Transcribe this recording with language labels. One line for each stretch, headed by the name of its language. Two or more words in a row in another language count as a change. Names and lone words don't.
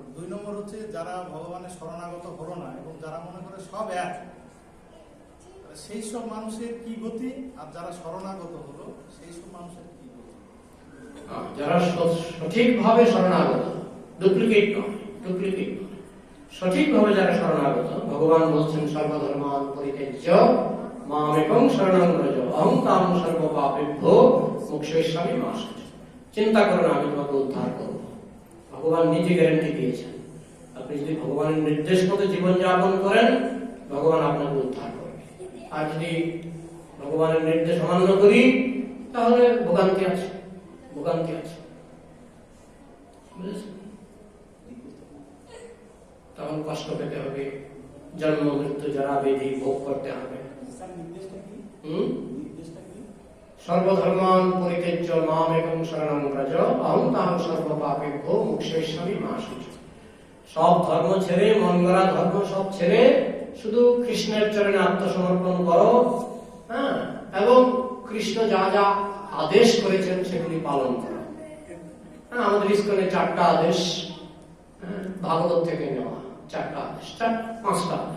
Bangla: 2 নম্বর হচ্ছে যারা ভগবানের শরণাগত হলো না এবং যারা মনে করে সব এক, সেই সব মানুষের কি গতি, আর যারা শরণাগত হলো সেই সব মানুষের কি গতি? যারা সঠিকভাবে শরণাগত, ডুপ্লিকেট নয়, সঠিকভাবে যারা শরণাগত, ভগবান বলছেন
Sanskrit: সর্বধর্মান পরিত্যাজ্য মামেকং শরণং ব্রজ অহং তাং সর্বপাপেভ্যো মোক্ষয়িষ্যামি মা শুচি।
Bangla: চিন্তা করো না, আমি তোমাকে উদ্ধার করবো। ভগবান নিজে গ্যারান্টি দিয়েছেন, আপনি যদি ভগবানের নির্দেশ মতো জীবনযাপন করেন, ভগবান আপনাকে উদ্ধার করবে। আর যদি ভগবানের নির্দেশ অমান্য করি, তাহলে ভোগান্তি আছে। বুঝেছেন? তখন কষ্ট পেতে হবে, জন্ম মৃত্যু যারা বেধি ভোগ করতে হবে।
Sanskrit: সর্বধর্মান পরিত্যাজ্য মামেকং শরণং ব্রজ অহং তাং সর্বপাপেভ্যো মোক্ষয়িষ্যামি মা শুচি।
Bangla: সব ধর্ম ছেড়ে, মন গড়া ধর্ম সব ছেড়ে শুধু কৃষ্ণের চরণে আত্মসমর্পণ করো, হ্যাঁ, এবং কৃষ্ণ যা যা আদেশ করেছেন সেগুলি পালন করো। হ্যাঁ, আমাদের ইস্কনে 4টা আদেশ, হ্যাঁ, ভাগবত থেকে নেওয়া 4টা আদেশ, 5টা আদেশ।